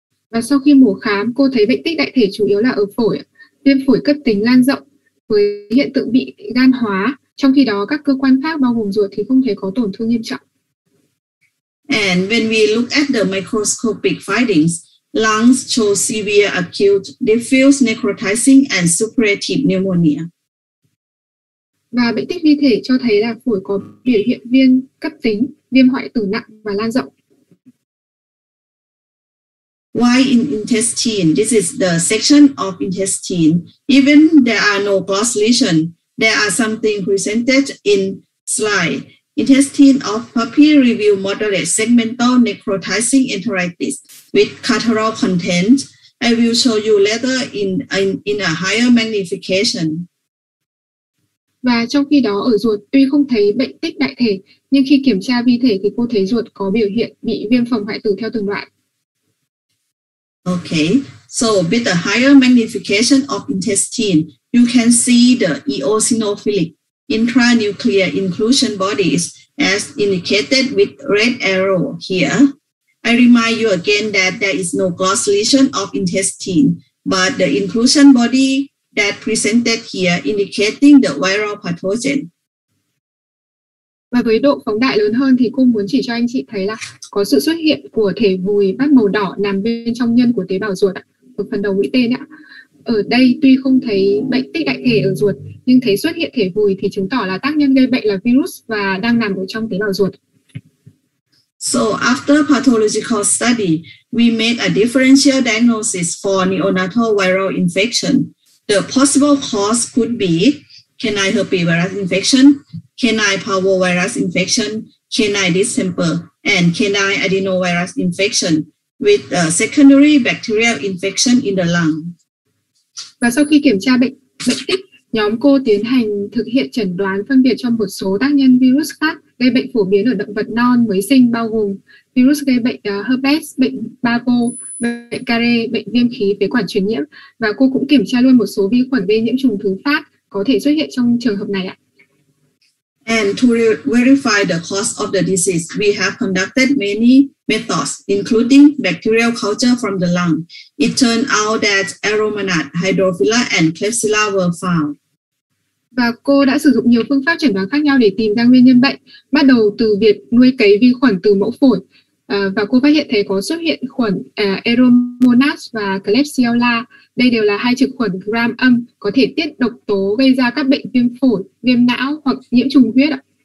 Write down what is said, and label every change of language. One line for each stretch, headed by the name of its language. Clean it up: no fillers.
Vietnamese: Và sau khi mổ khám, cô thấy bệnh tích đại thể chủ yếu là ở phổi, viêm phổi cấp tính lan rộng với hiện tượng bị gan hóa. Trong khi đó, các cơ quan khác bao gồm ruột thì không thấy có tổn thương nghiêm trọng.
English: And when we look at the microscopic findings, lungs show severe acute diffuse necrotizing and suppurative pneumonia.
Vietnamese: Và bệnh tích vi thể cho thấy là phổi có biểu hiện viêm cấp tính, viêm hoại tử nặng và lan rộng.
English: Why in intestine? This is the section of intestine. Even there are no gloss lesion, there are something presented in slide. Intestine of puppy reveal moderate segmental necrotizing enteritis with catarrhal content. I will show you later in a higher magnification.
Vietnamese: Và trong khi đó ở ruột tuy không thấy bệnh tích đại thể, nhưng khi kiểm tra vi thể thì cô thấy ruột có biểu hiện bị viêm phòng hoại tử theo từng đoạn.
English: Okay, so with a higher magnification of intestine, you can see the eosinophilic intranuclear inclusion bodies as indicated with red arrow here. I remind you again that there is no gloss lesion of intestine, but the inclusion body that presented here indicating the viral pathogen.
Vietnamese: Và với độ phóng đại lớn hơn thì cô muốn chỉ cho anh chị thấy là có sự xuất hiện của thể vùi bát màu đỏ nằm bên trong nhân của tế bào ruột ở phần đầu mũi tên ạ. Ở đây tuy không thấy bệnh tích đại thể ở ruột nhưng thấy xuất hiện thể vùi thì chứng tỏ là tác nhân gây bệnh là virus và đang nằm ở trong tế bào ruột.
English: So after pathological study, we made a differential diagnosis for neonatal viral infection. The possible cause could be canine herpesvirus infection, canine parvovirus infection, canine distemper, and canine adenovirus infection with a secondary bacterial infection in the lung.
Vietnamese: Và sau khi kiểm tra bệnh tích, nhóm cô tiến hành thực hiện chẩn đoán phân biệt cho một số tác nhân virus khác gây bệnh phổ biến ở động vật non mới sinh, bao gồm virus gây bệnh herpes, bệnh parvo, bệnh care, bệnh viêm khí phế quản truyền nhiễm, và cô cũng kiểm tra luôn một số vi khuẩn gây nhiễm trùng thứ phát có thể xuất hiện trong trường hợp này ạ.
English: And to verify the cause of the disease, we have conducted many methods, including bacterial culture from the lung. It turned out that Aromanat, Hydrophila, and Klebsiella were found.
Vietnamese: Và cô đã sử dụng nhiều phương pháp chẩn đoán khác nhau để tìm ra nguyên nhân bệnh, bắt đầu từ việc nuôi cấy vi khuẩn từ mẫu phổi. Và cô phát hiện thấy có xuất hiện khuẩn Aromanat và Klebsiella. Đây đều là hai trực khuẩn gram âm có thể tiết độc tố gây ra các bệnh viêm phổi, viêm não hoặc nhiễm trùng huyết ạ.